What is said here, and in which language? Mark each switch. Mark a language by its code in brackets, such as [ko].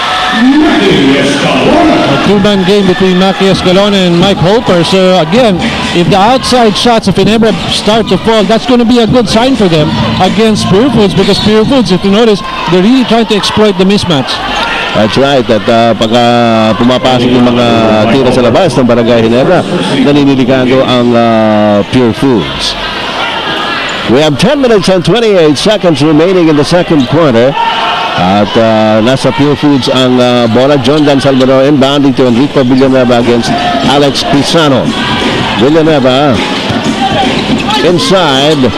[en] A two-man game between Mackie Escalona and Mike Holper. So again, if the outside shots of Ginebra start to fall, that's going to be a good sign for them against Purefoods, because Purefoods, if you notice, they're really trying to exploit the mismatch. That's right. [tl] At pagka pumapasok yung mga tira sa labas ng Barangay Ginebra, naniniligango ang Purefoods. [en] We have 10 minutes and 28 seconds remaining in the second quarter. [tl] At nasa Purefoods ang bola. John Dan Salvador inbounding to Enrico Villanueva against Alex Pisano. [en] Villanueva inside.